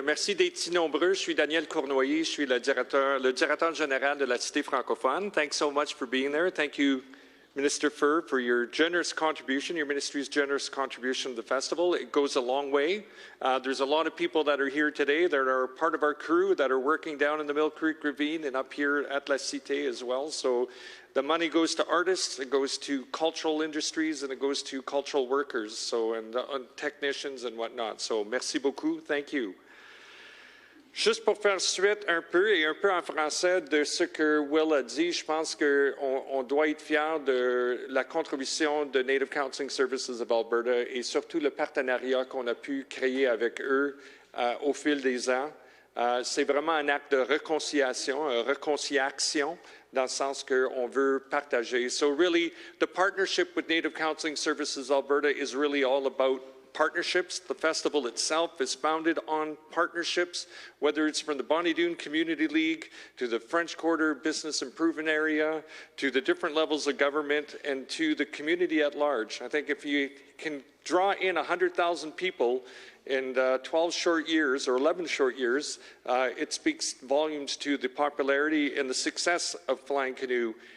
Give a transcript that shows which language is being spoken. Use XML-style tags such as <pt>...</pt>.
<fr>Merci d'être si nombreux. Je suis Daniel Cournoyer. Je suis le directeur général de la Cité francophone.</fr> <en>Thanks so much for being there. Thank you, Minister Fur, for your generous contribution, your ministry's generous contribution to the festival. It goes a long way. There's a lot of people that are here today that are part of our crew that are working down in the Mill Creek Ravine and up here at La Cité as well. So the money goes to artists, it goes to cultural industries, and it goes to cultural workers, so and technicians and whatnot. So</en> <fr>merci beaucoup.</fr> <en>Thank you.</en> <fr>Juste pour faire suite un peu, et un peu en français, de ce que Will a dit, je pense qu'on doit être fiers de la contribution de Native Counseling Services of Alberta et surtout le partenariat qu'on a pu créer avec eux au fil des ans. C'est vraiment un acte de réconciliation, dans le sens qu'on veut partager.</fr> <en>So really, the partnership with Native Counseling Services Alberta is really all about partnerships. The festival itself is founded on partnerships, whether it's from the Bonnie Doon Community League to the French Quarter Business Improvement Area, to the different levels of government, and to the community at large. I think if you can draw in 100,000 people in 12 short years or 11 short years, it speaks volumes to the popularity and the success of Flying Canoe.</en>